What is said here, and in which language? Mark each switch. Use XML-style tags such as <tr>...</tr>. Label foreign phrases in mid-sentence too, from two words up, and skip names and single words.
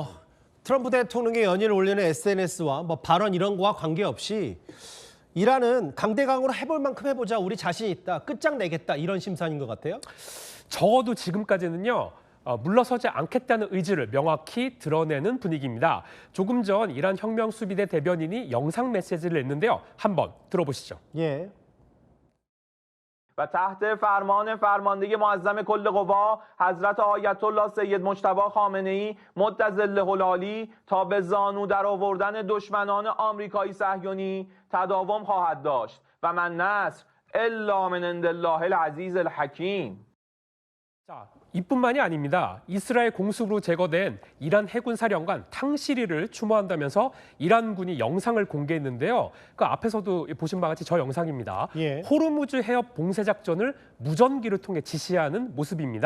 <ko>트럼프 대통령의 연일 올리는 SNS와 발언 이런 거와 관계없이 이란은 강대강으로 해볼 만큼 해보자, 우리 자신 있다, 끝장내겠다, 이런 심산인 것 같아요. 적어도 지금까지는요. 물러서지 않겠다는 의지를 명확히 드러내는 분위기입니다. 조금 전 이란 혁명수비대 대변인이 영상 메시지를 냈는데요. 한번 들어보시죠. 예.</ko> <fa>و تحت فرمان فرماندهی معظم کل قوا حضرت آیت الله سید مجتبی خامنه‌ای متظله العالی تا به زانو در آوردن دشمنان آمریکایی صهیونی تداوم خواهد داشت و</fa> <ar>من نصر الا من عند الله العزیز الحکیم.</ar> <ko>자, 이뿐만이 아닙니다. 이스라엘 공습으로 제거된 이란 해군 사령관 탕시리를 추모한다면서 이란군이 영상을 공개했는데요. 그 앞에서도 보신 바와 같이 저 영상입니다. 예. 호르무즈 해협 봉쇄 작전을 무전기를 통해 지시하는 모습입니다.</ko>